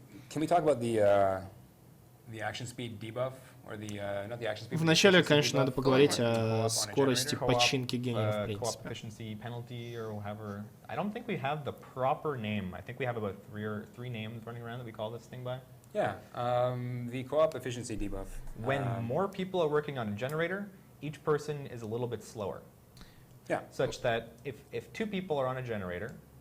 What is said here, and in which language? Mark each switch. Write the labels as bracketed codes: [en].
[en] Can we talk about the action speed debuff? [ru] Вначале, конечно, надо поговорить о скорости починки гениев, в принципе. [en] Efficiency penalty or however. I don't think we have the proper name. I think we have about three names running around that we call this thing by. Yeah, the co-op efficiency debuff. When more people are working on a generator, each person is a little bit slower. Yeah. Such that if two people are on a generator,